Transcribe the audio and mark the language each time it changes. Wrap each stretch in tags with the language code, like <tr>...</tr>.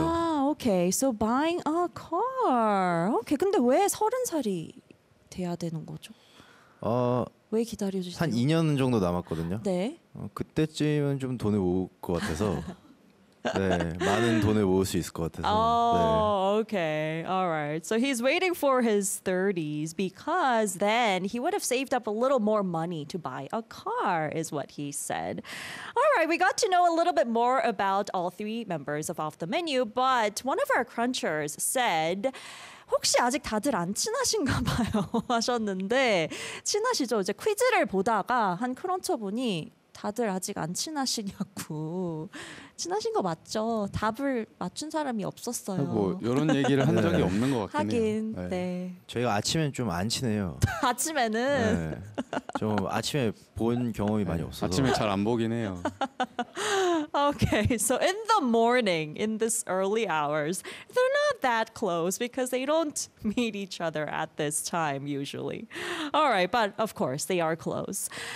<en>아, okay. So buying a car.</en> <ko>Okay, 근데 왜 서른 살이 돼야 되는 거죠? 어, 왜 기다려주세요? 한 2년 정도 남았거든요. 네. 어, 그때쯤은 좀 돈을 모을 것 같아서. 네, 많은 돈을 모을 수 있을 것 같아서.</ko> <en>Oh, 네. okay. All right. So he's waiting for his 30s because then he would have saved up a little more money to buy a car, is what he said. All right, we got to know a little bit more about all three members of Off the Menu, but one of our crunchers said,</en> <ko>혹시 아직 다들 안 친하신가 봐요 하셨는데, 친하시죠? 이제 퀴즈를 보다가 한 크런처분이 다들 아직 안 친하시냐고. 친하신 거 맞죠? 답을 맞춘 사람이 없었어요. 뭐 이런 얘기를 한 적이 네. 없는 것 같긴 하긴, 하긴, 네. 네. 저희가 아침엔 좀 안 친해요. 아침에는? 네. 좀 아침에 본 경험이 많이 없어서. 아침에 잘 안 보긴 해요.</ko> <en>Okay, so in the morning, in this early hours, they're not that close because they don't meet each other at this time usually. All right, but of course, they are close.</en>